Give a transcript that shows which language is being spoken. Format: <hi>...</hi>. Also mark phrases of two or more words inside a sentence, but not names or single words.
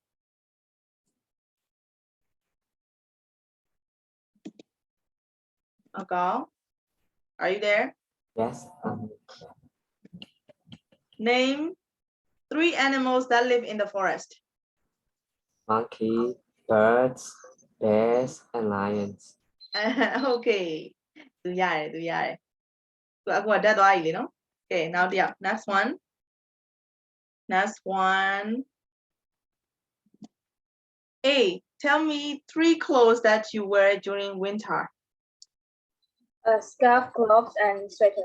<en>I'll go. Are you there? Yes. Name 3 animals that live in the forest. Monkey, birds, bears, and lions.</en> <my>Okay. သူရတယ်သူရတယ်သူအခုကတက်သွားပြီလေနော်</my> <en>Okay, now the next one. Next one. A, tell me 3 clothes that you wear during winter. A scarf, gloves, and sweater.</en>